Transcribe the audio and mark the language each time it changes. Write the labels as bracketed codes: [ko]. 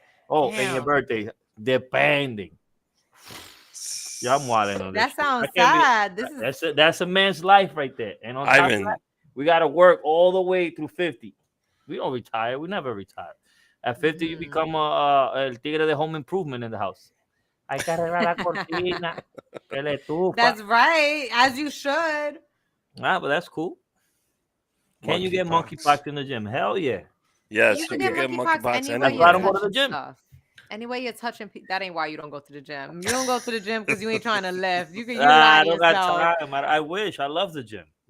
[en] Oh, and your birthday. Depending. Yeah, I'm wilding on this. That sounds sad. That's a man's life right there. And on top of that, we got to work all the way through 50. We don't retire. We never retire. At 50, you become [es] el tigre de [en] home improvement in the house. [es] Hay que arreglar la cortina, que le tufa. [en] That's right, as you should. Nah, but that's cool. Can you get monkeypox in the gym? Hell yeah. Yes, you can get monkeypox anywhere. That's why I don't go to the gym. Anyway, you're touching. That ain't why you don't go to the gym. You don't go to the gym because you ain't trying to lift. You I don't got time. I wish. I love the gym.